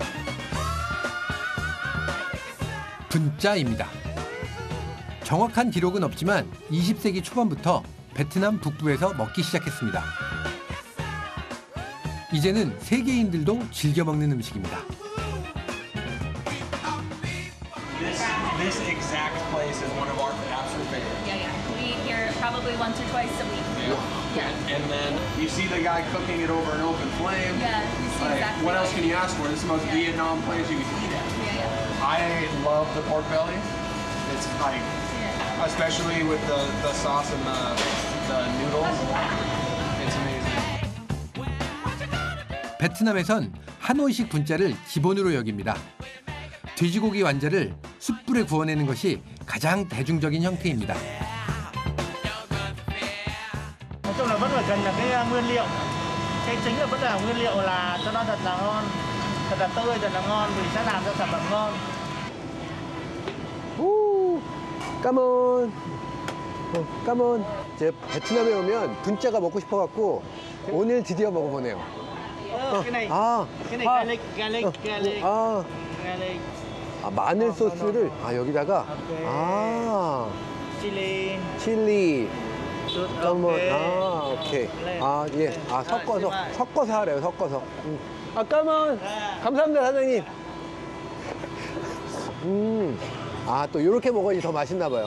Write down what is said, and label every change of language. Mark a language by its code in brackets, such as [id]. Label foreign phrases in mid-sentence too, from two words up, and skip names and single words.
[ko] 분짜입니다. 정확한 기록은 없지만 20세기 초반부터 베트남 북부에서 먹기 시작했습니다. 이제는 세계인들도 즐겨 먹는 음식입니다. [en] This exact place is one of our absolute favorites. Yeah, yeah. We eat here probably once or twice a week. Yeah. And then you see the guy cooking it over an open flame. Yeah, you see Like, exactly. what else can you ask for? This is the most Vietnam place you can eat at. Yeah, yeah. I love the pork belly. It's like, especially with the sauce and the noodles. It's amazing. [ko] 베트남에선 하노이식 분짜를 기본으로 여깁니다. 돼지고기 완자를 숯불에 구워내는 것이 가장 대중적인 형태입니다. [vi] Nói chung là vẫn phải cần là cái nguyên liệu. Cái chính là vẫn là nguyên liệu là cho nó thật là ngon, thật là tươi, thật là ngon thì sẽ làm cho sản phẩm ngon. 오, cảm ơn. cảm ơn. [ko] 제가 베트남에 오면 분짜가 먹고 싶어갖고 오늘 드디어 먹어보네요. [vi] Cái này, [ko] 아, [vi] cái này garlic. [ko] 아, Garlic, 아, 마늘 소스를 여기다가 chili, 칠리. [vi] sốt cảm ơn. [ko] ok. 오케이. 예. 섞어서 하래요. 섞어서. [vi] cảm ơn. [ko] 감사합니다, 사장님. 또 이렇게 먹어야지 더 맛있나 봐요.